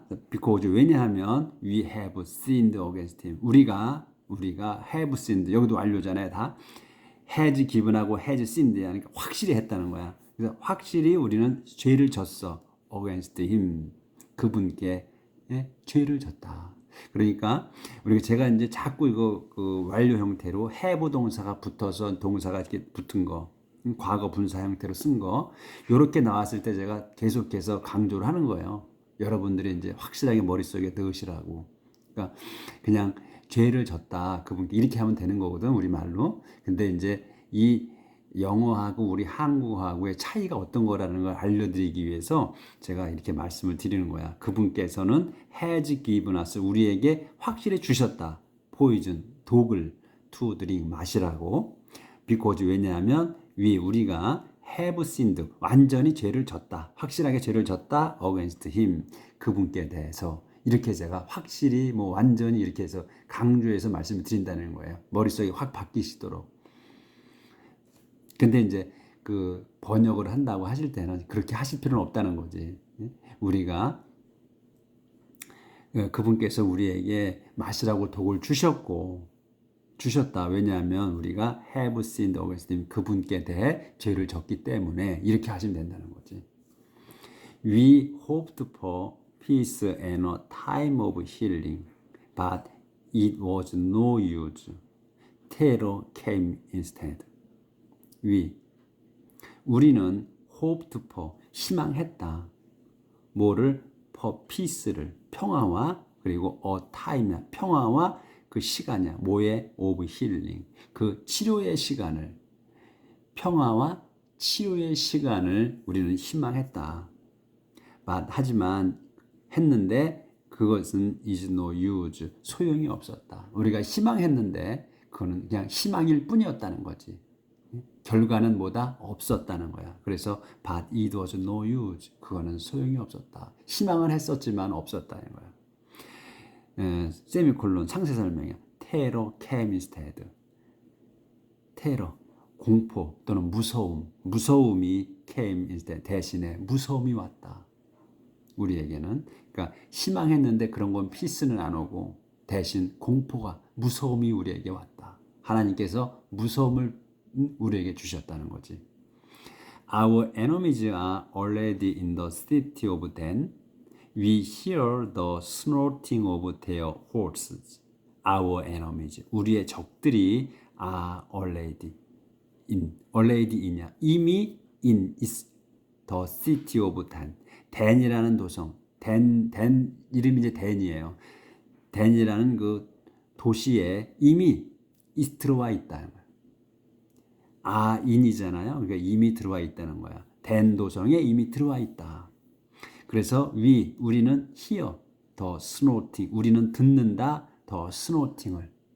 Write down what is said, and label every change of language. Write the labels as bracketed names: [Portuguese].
[English] because 왜냐하면 we have sinned against him. [Korean] 우리가 [English] have sinned [Korean] 여기도 완료잖아요. 다 [English] has given [Korean] 하고 [English] has sinned [Korean] 하니까 확실히 했다는 거야. 그래서 확실히 우리는 죄를 졌어. [English] against him. [Korean] 그분께 죄를 졌다. 그러니까 우리가 제가 이제 자꾸 이거 그 완료 형태로 have 동사가 붙어서 동사가 이렇게 붙은 거, 과거 분사 형태로 쓴 거, 이렇게 나왔을 때 제가 계속해서 강조를 하는 거예요. 여러분들이 이제 확실하게 머릿속에 넣으시라고. 그러니까 그냥 죄를 졌다 그분께 이렇게 하면 되는 거거든 우리말로. 근데 이제 이 영어하고 우리 한국어하고의 차이가 어떤 거라는 걸 알려드리기 위해서 제가 이렇게 말씀을 드리는 거야. 그분께서는 [English] has given us [Korean] 우리에게 확실히 주셨다. [English] poison [Korean] 독을 [English] to drink [Korean] 마시라고. [English] because [Korean] 왜냐하면 우리가 [English] have sinned [Korean] 완전히 죄를 졌다. 확실하게 죄를 졌다. [English] against him [Korean] 그분께 대해서. 이렇게 제가 확실히 완전히 이렇게 해서 강조해서 말씀을 드린다는 거예요. 머릿속이 확 바뀌시도록. 근데 이제 그 번역을 한다고 하실 때는 그렇게 하실 필요는 없다는 거지. 우리가 그분께서 우리에게 마시라고 독을 주셨다. 왜냐하면 우리가 [English] have sinned against him [Korean] 그분께 대해 죄를 졌기 때문에 이렇게 하시면 된다는 거지. [English] We hoped for peace and a time of healing, but it was no use. Terror came instead. [Korean] 우리는 [English] hoped for [Korean] 희망했다. 뭐를 [English] for peace [Korean] 를 평화와 그리고 [English] a time [Korean] 평화와 그 시간이야. 뭐의 [English] of healing [Korean] 그 치료의 시간을 평화와 치료의 시간을 우리는 희망했다. 하지만 했는데 그것은 [English] is no use [Korean] 소용이 없었다. 우리가 희망했는데 그거는 그냥 희망일 뿐이었다는 거지. 결과는 뭐다? 없었다는 거야. 그래서 [English] but it was no use [Korean] 그거는 소용이 없었다. 희망을 했었지만 없었다는 거야. 세미콜론 상세 설명이야. [English] Terror came instead. [Korean] 테러 공포 또는 무서움이 [English] came instead [Korean] 대신에 무서움이 왔다. 우리에게는 그러니까 희망했는데 그런 건 피스는 안 오고 대신 공포가 무서움이 우리에게 왔다. 하나님께서 무서움을 우리에게 주셨다는 거지. [English] Our enemies are already in the city of Dan. We hear the snorting of their horses. Our enemies. [Korean] 우리의 적들이 [English] are already in이야. [Korean] 이미 [English] in is the city of Dan. [Korean] 댄이라는 도성. 댄 이름이 이제 댄이에요. 댄이라는 그 도시에 이미 들어와 있다. in이잖아요. 그러니까 이미 들어와 있다는 거야. 된 도성에 이미 들어와 있다. 그래서 우리는 hear 더 snorting, 우리는 듣는다 더 snorting을.